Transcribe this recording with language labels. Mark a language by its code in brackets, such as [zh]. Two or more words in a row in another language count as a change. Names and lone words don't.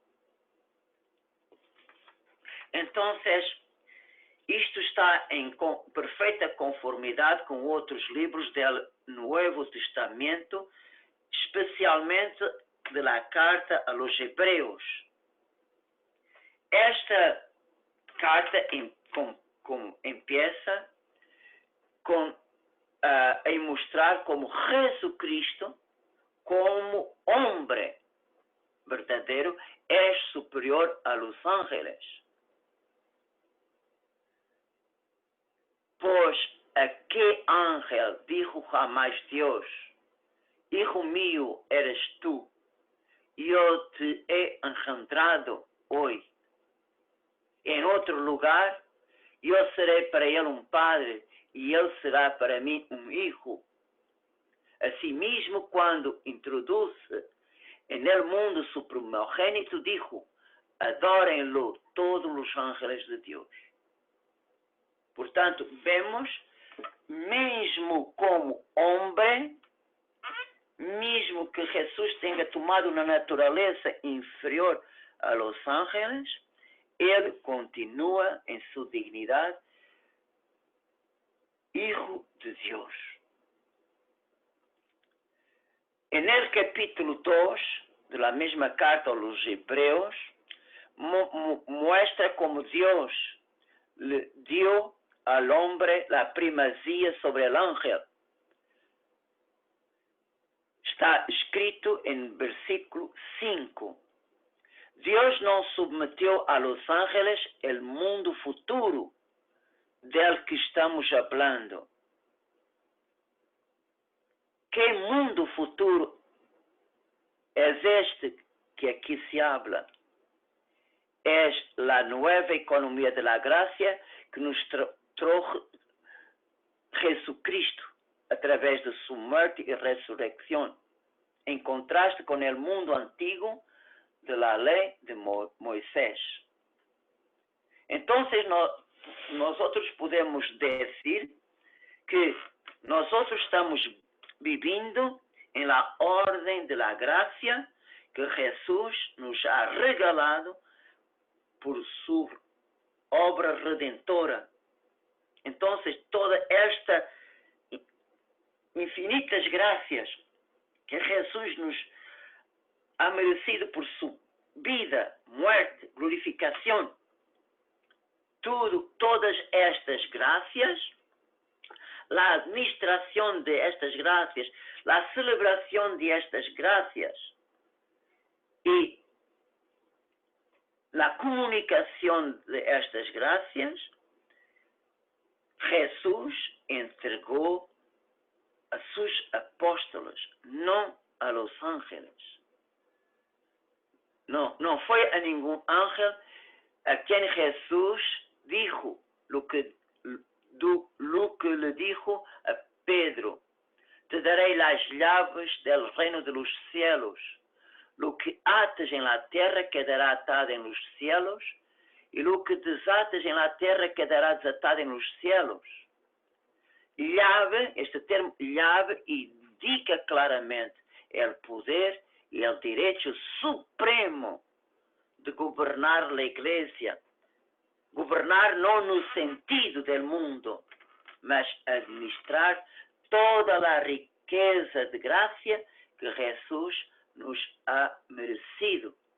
[pt] Então isto está em perfeita conformidade com outros livros do Novo Testamento, especialmente da carta [es] a los [pt] Hebreus. [es] Esta carta empieza a mostrar como Jesucristo, como [pt] homem verdadeiro, é superior [es] a los ángeles. Pois a que ángel dijo jamás Deus: Hijo mío eres tú, yo te he engendrado hoy. [pt] Em outro lugar, eu serei para ele padre, e ele será para mim hijo. [es] Asimismo, [pt] quando introduz [es] en el mundo su primogénito, dijo: adórenlo todos os ángeles de Deus. [pt] Portanto, vemos, mesmo como homem, mesmo que Jesus tenha tomado uma natureza inferior [es] a los ángeles, [pt] ele continua em sua dignidade [es] Hijo de [pt] Deus. [es] En el capítulo 2 de la mesma carta a los Hebreos, muestra como Deus le dio al hombre la primacía sobre el ángel. Está escrito en versículo 5. [pt] Deus não submeteu [es] a los ángeles el mundo futuro del que estamos hablando. ¿Qué mundo futuro es este que aquí se habla? Es la nueva economía de la gracia que nos trajo Jesucristo a través de su muerte y resurrección, en contraste con el mundo antiguo de la ley de Moisés. [pt] Entonces nós outros podemos dizer que nós outros estamos vivendo em la ordem [es] de la gracia [pt] que Jesus [es] nos ha regalado [pt] por sua obra redentora. Então, toda esta infinitas graças que Jesus [es] nos ha merecido [pt] por sua vida, [es] muerte, glorificação, todas estas gracias, [pt] a administração [es] de estas gracias, [pt] a celebração [es] de estas gracias [pt] e a comunicação [es] de estas gracias, [pt] Jesus entregou [es] a sus apóstolos, [pt] não [es] a los ángeles. [pt] Não foi a nenhum ángel a quem Jesus [es] dijo lo que le dijo a Pedro: [pt] te darei [es] las llaves del reino de los cielos. Lo que ates en la tierra quedará atado en los cielos, y lo que desates en la tierra quedará desatado en los cielos. [pt] Llave, este termo llave indica claramente o poder e o direito supremo de governar a igreja. Governar não no sentido do mundo, mas administrar toda a riqueza de graça que Jesus [es] nos ha merecido.